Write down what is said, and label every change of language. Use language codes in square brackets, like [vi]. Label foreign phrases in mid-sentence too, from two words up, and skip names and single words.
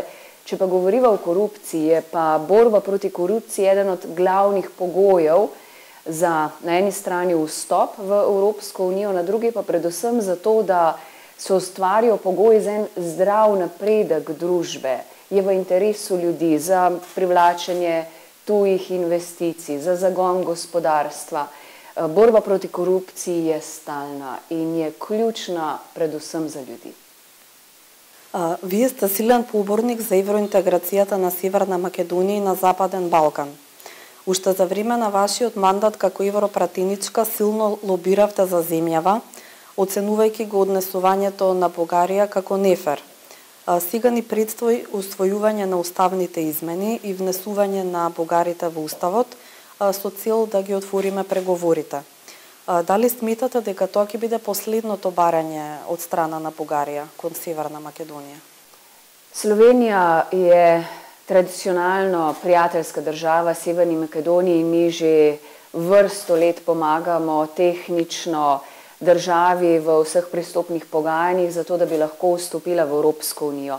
[sl] Če pa govoriva o korupciji, je pa borba proti korupciji eden od glavnih pogojev za na eni strani vstop v Evropsko unijo, na drugi pa predvsem zato, da se ustvarijo pogoji za en zdrav napredek družbe, je v interesu ljudi za privlačenje tujih investicij, za zagon gospodarstva. Borba proti korupciji je stalna in je ključna predvsem za ljudi. [mk] Вие сте силен поборник за евроинтеграцијата на Северна Македонија и на Западен Балкан. Уште за време на вашиот мандат како европратеничка силно лобиравте за земјава, оценувајќи го однесувањето на Бугарија како нефер. Сега ни предстои усвојување на уставните измени и внесување на бугарите во уставот со цел да ги отвориме преговорите. Дали сметате дека тоа ќе биде последното барање од страна на Бугарија кон Северна Македонија? [sl] Slovenija je tradicionalno prijateljska država Severni Makedoniji in mi že vrsto let pomagamo tehnično državi v vseh pristopnih pogajanjih, zato da bi lahko vstopila v Evropsko unijo.